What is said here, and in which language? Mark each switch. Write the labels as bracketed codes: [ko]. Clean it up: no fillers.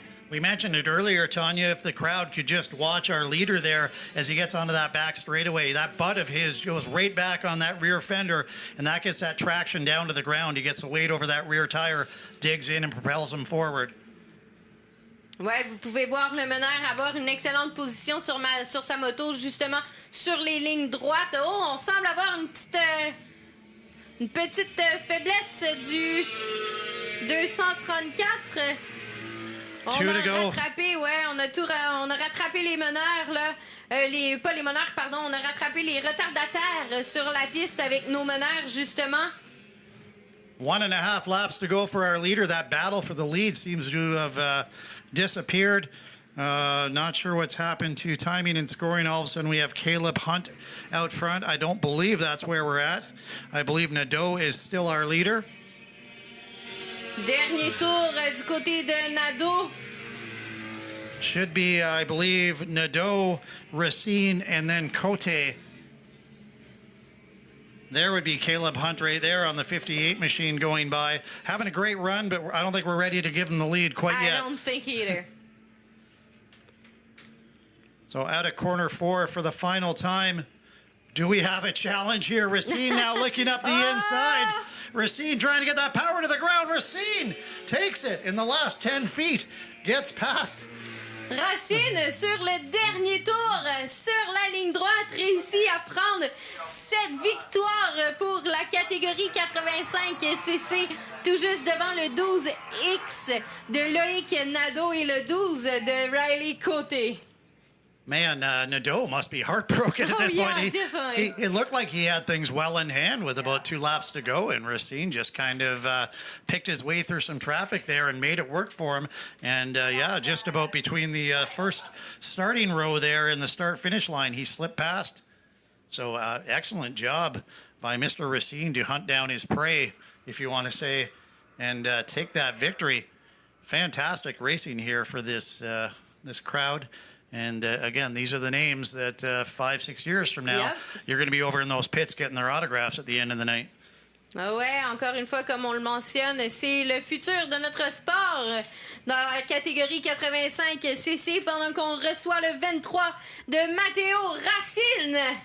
[en] We mentioned it earlier, Tanya, if the crowd could just watch our leader there as he gets onto that back straightaway. That butt of his goes right back on that rear fender, and that gets that traction down to the ground. He gets the weight over that rear tire, digs in and propels him forward. [fr] Ouais, vous pouvez voir le meneur avoir une excellente position sur sa moto, justement sur les lignes droites. Oh, on semble avoir une petite faiblesse du 234. On a rattrapé, on a rattrapé les meneurs là, pas les meneurs, pardon, on a rattrapé les retardataires sur la piste avec nos meneurs justement. [en] 1.5 laps to go for our leader. That battle for the lead seems to have disappeared. Not sure what's happened to timing and scoring. All of a sudden we have Caleb Hunt out front. I don't believe that's where we're at. I believe Nadeau is still our leader. [fr] Dernier tour du côté de Nadeau. [en] Should be, I believe, Nadeau, Racine, and then Cote. There would be Caleb Hunt right there on the 58 machine going by. Having a great run, but I don't think we're ready to give him the lead quite yet. I don't think either. So out of corner 4 for the final time. Do we have a challenge here? Racine now looking up the inside. Racine trying to get that power to the ground. Racine takes it in the last 10 feet. Gets past. [fr] Racine, sur le dernier tour, sur la ligne droite, réussit à prendre cette victoire pour la catégorie 85cc, tout juste devant le 12X de Loïc Nadeau et le 12 de Riley Côté. [en] Man, Nadeau must be heartbroken at this point. Yeah, definitely. It looked like he had things well in hand with about 2 laps to go, and Racine just kind of picked his way through some traffic there and made it work for him. And, yeah, just about between the first starting row there and the start-finish line, he slipped past. So excellent job by Mr. Racine to hunt down his prey, if you want to say, and take that victory. Fantastic racing here for this this crowd. And again, these are the names that 5-6 years from now, you're going to be over in those pits getting their autographs at the end of the night. [fr] Ah ouais, encore une fois, comme on le mentionne, c'est le futur de notre sport dans la catégorie 85cc pendant qu'on reçoit le 23 de Matteo Racine.